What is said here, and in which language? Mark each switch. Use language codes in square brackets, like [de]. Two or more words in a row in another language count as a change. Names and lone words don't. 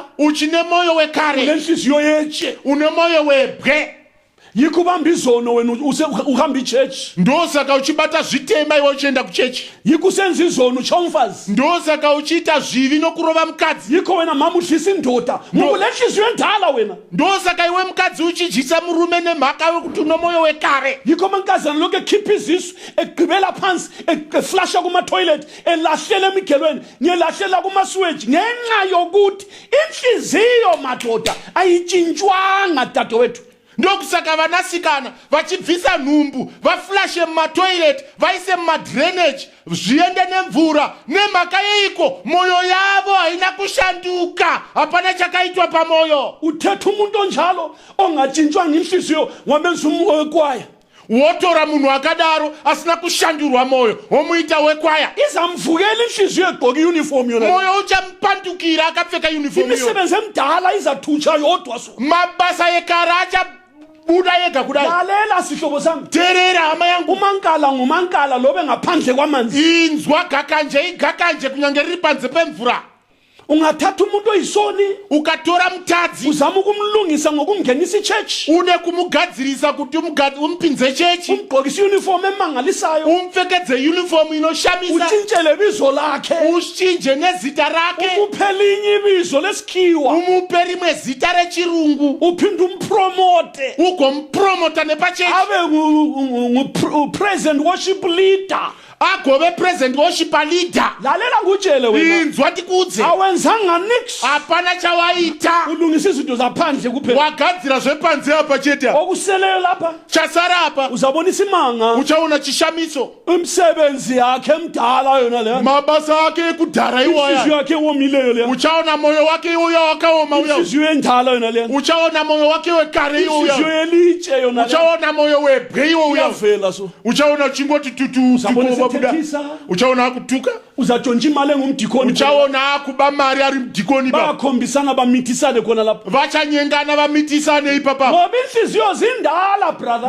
[sn] Uchine moyo wekare, [nd] lenhliziyo yetshe, [sn] une moyo webwe. [nd] yikho ubamba izono wena uhamba ichurch, [sn] Ndosaka uchibata zvitema iwe uchienda kuchechi. [nd] yikho usenza izono utsha umfazi, [sn] Ndosaka uchiita zvivi nokurova mukadzi. [nd] yikho wena mama udlisa indoda ngoba lenhliziyo endala wena. [sn] Ndosaka iwe mukadzi uchidyisa murume nemhaka yokuti une moyo wekare. [nd] yikho mankazana lokhu ekhipha izisu egqibela phansi eflasha kuma-toilet elahlela emigelweni ngiyelahlela kuma-switch ngenxa yokuthi inhliziyo madoda ayitshintshwanga dadewethu. [sn] Ndokusaka vanasikana vachibvisa nhumbu vaflashe mumatoilet vaise mumadrainage zviende nemvura nemhaka yeiko moyo yavo haina kushanduka, hapana chakaitwa pamoyo. [nd] Uthetha umuntu onjalo ongatshintshwanga inhliziyo wamenza wekwaya, [sn] Wotora munhu akadaro asina kushandurwa moyo womuita wekwaya, [nd] izamvukela inhliziyo egqoka iuniform yona. [sn] moyo uchamupandukira akapfeka uniform yo. [nd] Imisebenzi emdala izathutsha yodwa so. [sn] Mabasa ekare achabuda yega kudai. [nd] Lalela sihlobo sami, [sn] Terera hama yangu, [nd] umankala ngumankala lobe ngaphandle kwamanzi. [sn] inzwa gakanje igakanje kunyange riri panze pemvura. [nd] Ungathatha umuntu oyisoni [sn] Ukatora mutadzi [nd] uzama ukumlungisa ngokumngenisa ichurch, [sn] une kumugadzirisa kuti umupinze chechi, [nd] umgqokisa iuniform emangalisayo, [sn] umpfekedze uniform inoshamisa, [nd] utshintshele ibizo lakhe, [sn] ushinje nezita rake, [nd] umupe elinye ibizo lesikhiwa, [sn] umupe rimwe zita rechirungu, [nd] uphinde umpromote [sn] ugompromota nepachechi, [nd] abe ngu- [en] present worship leader. [sn] agove [en] present worship leader. [nd] Lalela ngutshele wena, [sn] Inzwa tikudze, [nd] awenzanga nix. [sn] hapana chawaita. [nd] Ulungisa izinto zaphandle kuphela, [sn] Wagadzira zvepanze apa chete, [nd] okuseleyo lapha [sn] chasara apa [nd] uzabona isimanga. [sn] uchaona chishamiso. [nd] Imisebenzi yakhe emdala yona leya, [sn] Mabasa ake ekudhara [nd] inhliziyo iwaya, yakhe ewomileyo leya, [sn] uchaona moyo wake uya wakaoma uya, [nd] inhliziyo endala yona leya, [sn] uchaona moyo wake wekare [nd] inhliziyo [sn] uya, [nd] yelitshe yona leya, [sn] uchaona moyo webwe uya, [nd] iyavela so. [sn] uchaona uchingoti tutu [nd] Uzabona babuda, esethethisa, [sn] uchaona akutuka, [nd] uzatshontsha imali engumdikoni, [sn] uchaona akuba mari ari mudhikoni ba, [nd] bayakhombisana bamithisane khona lapha, [sn] vachanyengana vamitisane ipapa, [nd] ngoba inhliziyo zindala brother,